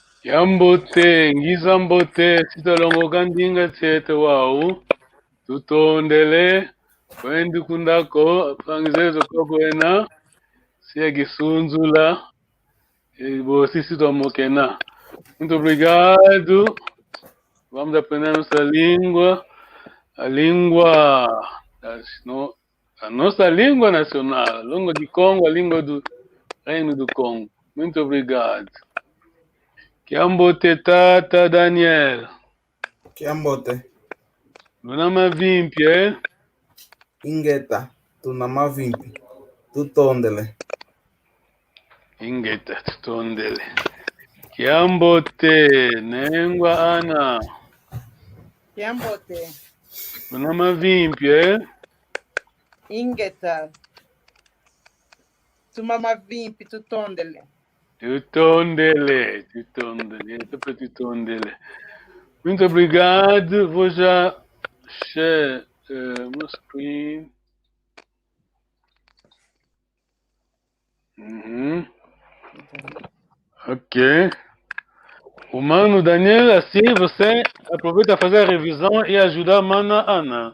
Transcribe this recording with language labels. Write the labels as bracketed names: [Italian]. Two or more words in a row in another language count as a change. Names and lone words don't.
[Kongo] Kiambote, ngizambote, sitalongo kandinga tsete wau, tutondele, kwendi kundako, pangizezo kokwena, siya gisunzula, bo sisi tomokena. [Portuguese] Muito obrigado. Vamos aprender a língua, a nossa língua nacional, a língua de Congo, a língua do Reino do Congo. Muito obrigado. [Kongo] Kiambote tata Daniel. Kiambote. Nunama vimpi, Ingeta. Tunama vimpi. Tutondele. Ingeta, tutondele. Kiambote, nengwa ana. Kiambote. Nunama vimpi, Ingeta. Tumama vimpi, tutondele. Tutondele, tutondele, tutondele. [Portuguese] Muito obrigado. Vou já share meu screen. Ok. O Mano Daniel, assim você aproveita a fazer a revisão e ajudar a Mana Ana.